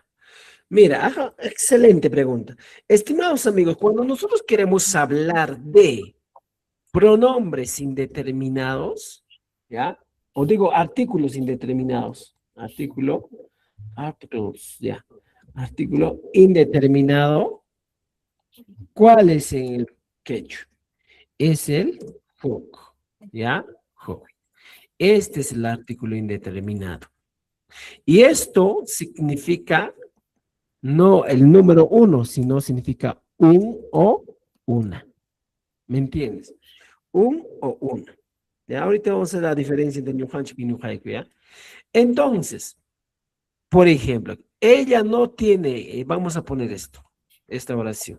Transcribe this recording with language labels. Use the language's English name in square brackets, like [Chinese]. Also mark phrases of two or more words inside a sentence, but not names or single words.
[Spanish] Mira, ajá, excelente pregunta. Estimados amigos, cuando nosotros queremos hablar de pronombres indeterminados, ¿ya? O digo artículos indeterminados. Artículos, ya. Artículo indeterminado. ¿Cuál es en el quechua? Es el huk, ¿ya? Huk. Este es el artículo indeterminado. Y esto significa no el número uno, sino significa un o una. ¿Me entiendes? Un o una. ¿Ya? Ahorita vamos a hacer la diferencia entre Ñujanchik y Ñujaico, ¿ya? Entonces, por ejemplo, ella no tiene, vamos a poner esto, esta oración.